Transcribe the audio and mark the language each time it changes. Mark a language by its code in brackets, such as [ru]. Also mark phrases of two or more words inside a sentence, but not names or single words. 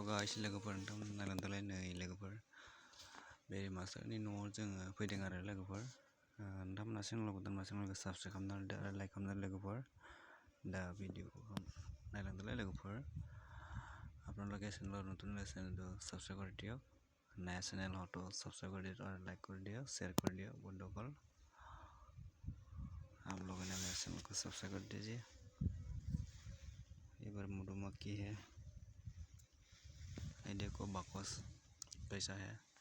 [brx] खुलुमबाय लोगोफोर नोंथांमोन नायलांदोंलाय नै लोगोफोर बे मास्टारनि न'आव जोङो फैदों आरो लोगोफोर नोंथांमोना चेनेलखौ दोनबा चेनेलखौ साबसक्राइब खालामनानै आरो लाइक खालामनानै लोगोफोर दा भिडिअखौ नायलांदोंलाय लोगोफोर [as] আপনালোকে চেনেলত নতুন হলে চেনেলটো সাবস্ক্রাইব করে দিয়ক নয়া চেনেল হতো সাবস্ক্রাইব করে দিও [hi] और लाइक कर दियो शेयर कर दियो बंधुगण आप लोगों ने मेरे चैनल को सब्सक्राइब कर दीजिए ये बार मधुमक्खी है ये देखो बाकस कैसा है